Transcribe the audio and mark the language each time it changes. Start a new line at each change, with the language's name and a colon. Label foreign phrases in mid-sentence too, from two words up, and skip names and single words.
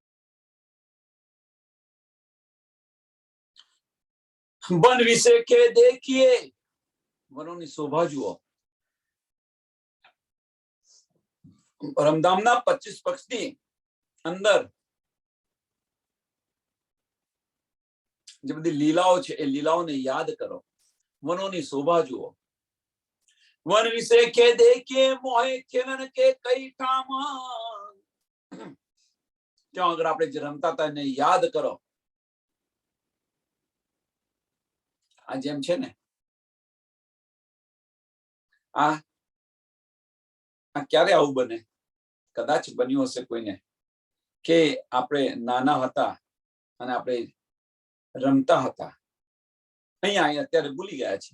Hindi: वन विशे के देखिए,
Gujarati: વનોની શોભા જુઓ. પરમધામના 25 પક્ષની અંદર જે બધી લીલાઓ છે એ લીલાઓને યાદ કરો, વનોની શોભા જુઓ.
Hindi: वन विषय के देखिए, मोहे खेलन के कई ठाम.
Gujarati: ત્યાં આગળ આપણે જે રમતા હતા એને યાદ કરો. આ જેમ છે ને, આ ક્યારે આવું બને? કદાચ બન્યું હશે કોઈને કે આપણે નાના હતા અને આપણે રમતા હતા, અહીંયા અત્યારે ભૂલી ગયા છીએ.